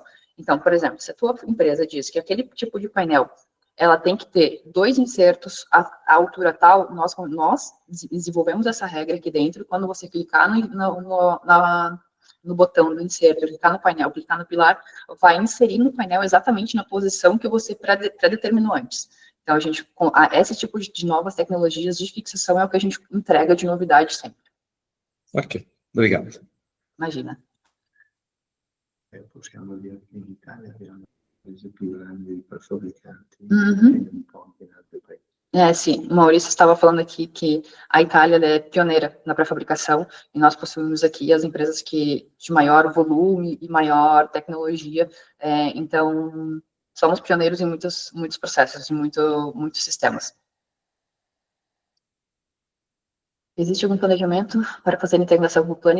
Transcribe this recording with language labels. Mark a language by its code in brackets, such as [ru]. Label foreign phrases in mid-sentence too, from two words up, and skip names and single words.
[pt] Então, por exemplo, se a tua empresa diz que aquele tipo de painel ela tem que ter 2 insertos à altura tal, nós desenvolvemos essa regra aqui dentro, quando você clicar no botão do inserto, clicar no painel, clicar no pilar, vai inserir no painel exatamente na posição que você pré-determinou antes. Então, esse tipo de novas tecnologias de fixação é o que a gente entrega de novidade sempre. Ok, obrigado. Imagina. [it] Possiamo dire che in Italia abbiamo paesi più grandi per fabricanti um ponti in altri paesi. [pt] Sim, o Maurício estava falando aqui que a Itália é pioneira na pré-fabricação e nós possuímos aqui as empresas de maior volume e maior tecnologia, então somos pioneiros em muitos processos, em muitos sistemas. Existe algum planejamento para fazer integração com o Planix?